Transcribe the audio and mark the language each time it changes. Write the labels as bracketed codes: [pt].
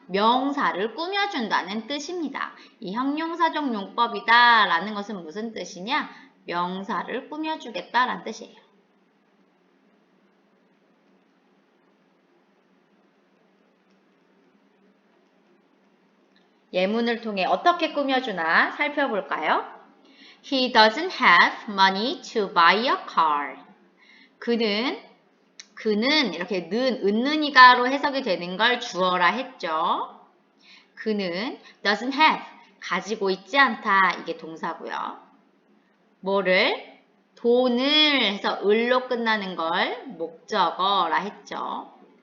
[ko] 명사를 꾸며준다는 뜻입니다. 이 형용사적 용법이다 라는 것은 무슨 뜻이냐? 명사를 꾸며주겠다라는 뜻이에요. 예문을 통해 어떻게 꾸며주나 살펴볼까요? [en] He doesn't have money to buy a car. [ko] 그는 이렇게 은는이가로 해석이 되는 걸 주어라 했죠. 그는 [en] doesn't have, [ko] 가지고 있지 않다. 이게 동사고요. 뭐를? 돈을 해서 을로 끝나는 걸 목적어라 했죠.